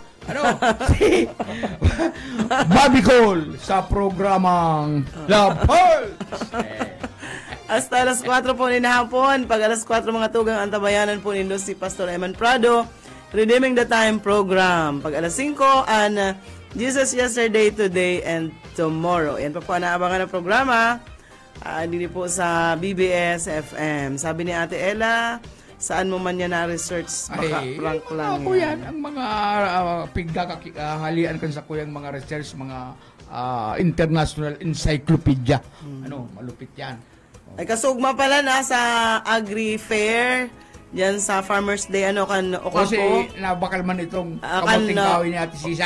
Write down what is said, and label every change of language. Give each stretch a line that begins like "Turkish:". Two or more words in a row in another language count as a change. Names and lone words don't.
Bikol: Si Bobby Cole sa programang La Pulse. Hasta alas 4 po ni hapon. Pag alas 4 mga tugang antabayanan po nindo si Pastor Eman Prado, Redeeming the Time program. Pag alas 5, Jesus Yesterday, Today, and Tomorrow.
Filipino: Yan pa po naabangan ng programa. Dito po sa BBS FM. Sabi ni Ate Ella, saan mo man yan na-research? Baka prank lang
Bikol: yan. Ang mga pigkakahalian kan sa kuyang mga research, mga
English: international encyclopedia.
Filipino: Malupit yan.
Bikol: Ay kasugma pala na sa Agri Fair. Yan sa Farmers Day, Ocampo. Kasi nabakal man itong kamuting kawin ni Ate Sisa.